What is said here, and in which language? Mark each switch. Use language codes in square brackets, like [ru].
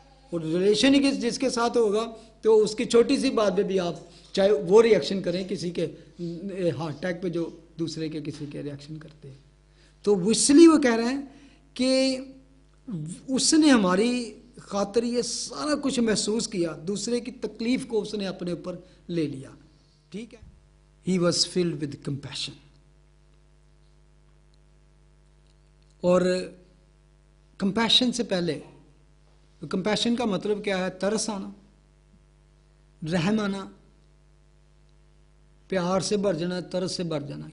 [ur] اور ریلیشن ہی جس کے ساتھ ہوگا تو اس کی چھوٹی سی بات پہ بھی آپ چاہے وہ ریئیکشن کریں، کسی کے ہارٹ اٹیک پہ جو دوسرے کے کسی کے ریئیکشن کرتے ہیں. تو اس لیے وہ کہہ رہے ہیں کہ اس نے ہماری خاطر یہ سارا کچھ محسوس کیا، دوسرے کی تکلیف کو اس نے اپنے اوپر لے لیا. ٹھیک ہے. [en] He was filled with compassion. [ur] اور کمپیشن سے پہلے، کمپیشن کا مطلب کیا ہے؟ ترس آنا، رحم آنا، پیار سے بھر جانا، ترس سے بھر جانا.